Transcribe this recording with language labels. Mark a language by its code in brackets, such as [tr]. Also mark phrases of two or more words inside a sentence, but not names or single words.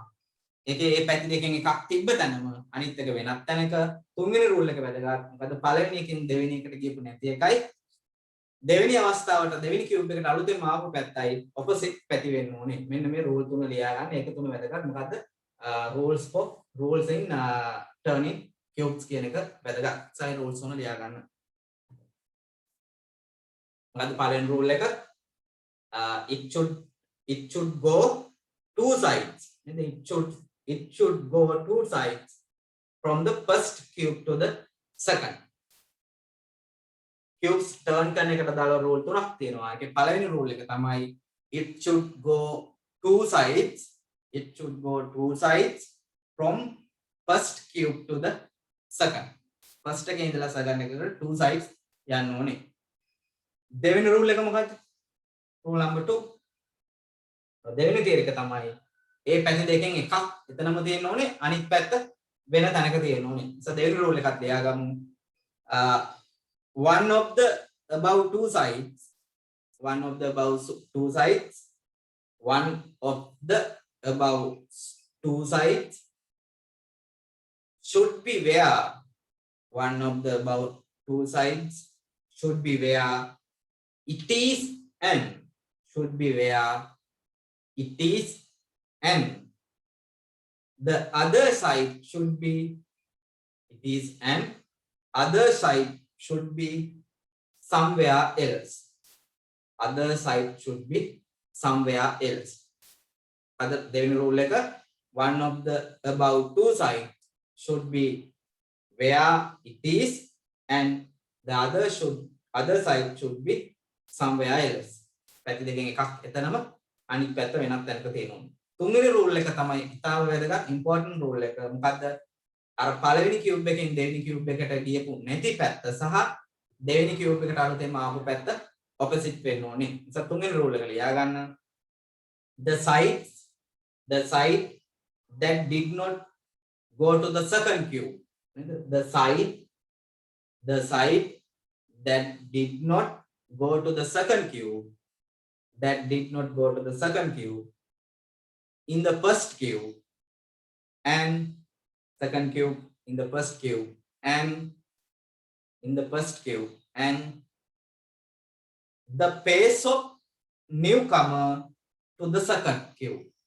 [si] ඒකේ ඒ පැති දෙකෙන් එකක් තිබ්බ තැනම අනිත් එක වෙනත් තැනක. තුන්වෙනි රූල් එක වැදගත්. මොකද පළවෙනි එකෙන් දෙවෙනි එකට ගියපු නැති එකයි දෙවෙනි අවස්ථාවට දෙවෙනි කියුබ් එකට අලුතෙන් ආපු පැත්තයි ඔපොසිට් පැති වෙන්න ඕනේ. මෙන්න මේ රූල් තුන ලියා ගන්න. ඒක තුන වැදගත්. මොකද්ද? [en] rules in turning cubes [si] කියන එක වැදගත්. සයි rules තුන ලියා ගන්න. මොකද්ද පළවෙනි රූල් එක? [en] it should go two sides. It should go two sides from the first cube to the second. Cubes turn [si] කරන එකට දාලා රූල් තුනක් තියෙනවා. ඒකේ පළවෙනි රූල් එක තමයි [en] it should go two sides. It should go two sides from first cube to the second. [si] First එකේ ඉඳලා second එකට [en] two sides [si] යන්න ඕනේ. දෙවෙනි රූල් එක මොකක්ද? රූල් number 2. දෙවෙනි තියරි එක තමයි ඒ පැති දෙකෙන් එකක් එතනම තියෙන්න ඕනේ, අනිත් පැත්ත වෙන තැනක තියෙන්න ඕනේ. So දෙවෙනි රූල් එකක් දෙයාගමු. [en] One of the above two sides should be where it is and the other side should be somewhere else. [si] දෙවෙනි රූල් එක [en] one of the above two sides should be where it is and the other side should be somewhere else. [si] පැති දෙකෙන් එකක් එතනම අනිත් පැත්ත වෙනත් තැනක තියෙනවා. තුන්වෙනි රූල් එක තමයි ඉතාම වැදගත් ඉම්පෝටන්ට් රූල් එක. මොකද්ද? අර පළවෙනි කියුබ් එකෙන් දෙවෙනි කියුබ් එකට ගියපු නැති පැත්ත සහ දෙවෙනි කියුබ් එකට අලුතෙන් ආපු පැත්ත ඔපොසිට් වෙන්න ඕනේ. නිසා තුන්වෙනි රූල් එක ලියා ගන්න. [en] The side that did not go to the second cube. The side that did not go to the second cube in the first cube and second cube in the first cube and the pace of newcomer to the second cube.